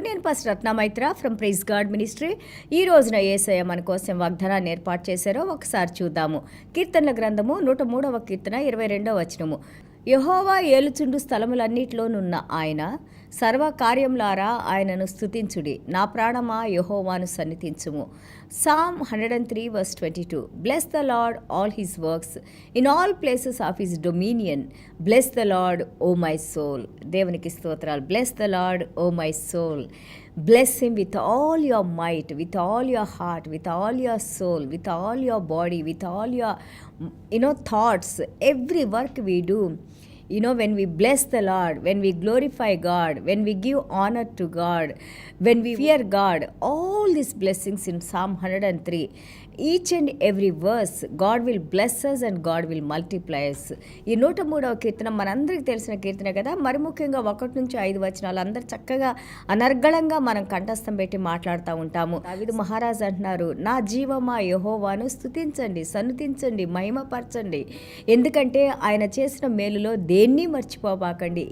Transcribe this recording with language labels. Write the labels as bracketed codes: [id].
[te] నేను pastor Ratna Maitra from praise God ministry. ఈ రోజున యేసయ్య మన కోసం వాగ్దానాన్ని ఏర్పాటు చేశారో ఒకసారి చూద్దాము. కీర్తనల గ్రంథము 103వ కీర్తన 22వ వచనము. యెహోవా ఏలుచుండు స్థలములన్నిటిలోనున్న ఆయన సర్వకార్యములారా ఆయనను స్తుతించుడి. నా ప్రాణమా యెహోవాను సన్నిధించుము. [en] Psalm 103 verse 22. Bless the Lord all his works in all places of his dominion. Bless the Lord, O my soul. [te] దేవునికి స్తోత్రాలు. [en] Bless the Lord, O my soul. Bless him with all your might, with all your heart, with all your soul, with all your body, with all your thoughts. Every work we do, when we bless the Lord, when we glorify God, when we give honor to God, when we fear God, all these blessings in Psalm 103, each and every verse, God will bless us and God will multiply us. [te] ఈ 103వ కీర్తన మనందరికీ తెలిసిన కీర్తన కదా. మరి ముఖ్యంగా 1 నుంచి 5 వచనాలు అందరు చక్కగా అనర్గళంగా మనం కంఠస్థం పెట్టి మాట్లాడుతూ ఉంటాము. దావీదు మహారాజు అంటున్నారు, నా జీవమా యెహోవాను స్తుతించండి, సన్నుతించండి, మహిమపరచండి. ఎందుకంటే ఆయన చేసిన మేలులో దేన్ని మర్చిపోబాకండి.